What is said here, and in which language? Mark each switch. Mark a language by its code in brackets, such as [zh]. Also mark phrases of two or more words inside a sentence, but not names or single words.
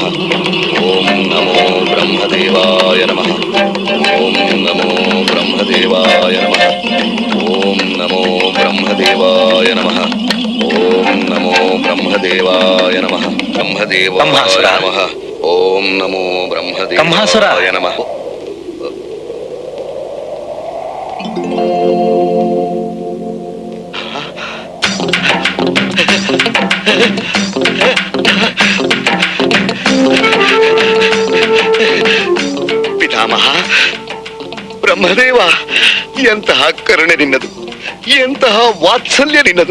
[sa] ಓಂ ನಮೋ ಬ್ರಹ್ಮದೇವಾಯ ನಮಃ. ಓಂ ನಮೋ ಬ್ರಹ್ಮದೇವಾಯ ನಮಃ. ಓಂ ನಮೋ ಬ್ರಹ್ಮದೇವಾಯ ನಮಃ. ಓಂ ನಮೋ ಬ್ರಹ್ಮದೇವಾಯ ನಮಃ. ಬ್ರಹ್ಮದೇವಾಯ ನಮಃ. ಓಂ ನಮೋ ಬ್ರಹ್ಮದೇವಾಯ ನಮಃ. [kn] ಪಿತಾಮಹ, ಬ್ರಹ್ಮದೇವ, ಎಂತಹ ಕರುಣೆ ನಿನ್ನದು, ಎಂತಹ ವಾತ್ಸಲ್ಯ ನಿನ್ನದು.